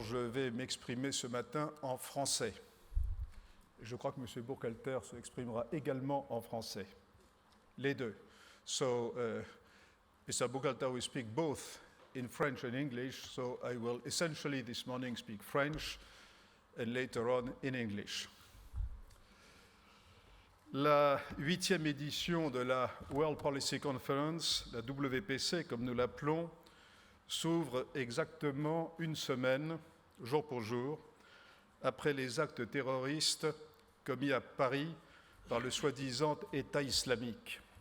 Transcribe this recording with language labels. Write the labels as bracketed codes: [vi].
[fr] Je vais m'exprimer ce matin en français. Je crois que M. Burkhalter s'exprimera également en français. Les deux. So, Mr. [en] Burkhalter will speak both in French and English, so I will essentially this morning speak French and later on in English. [fr] La 8e édition de la World Policy Conference, la WPC comme nous l'appelons, s'ouvre exactement une semaine, jour pour jour, après les actes terroristes commis à Paris par le soi-disant État islamique.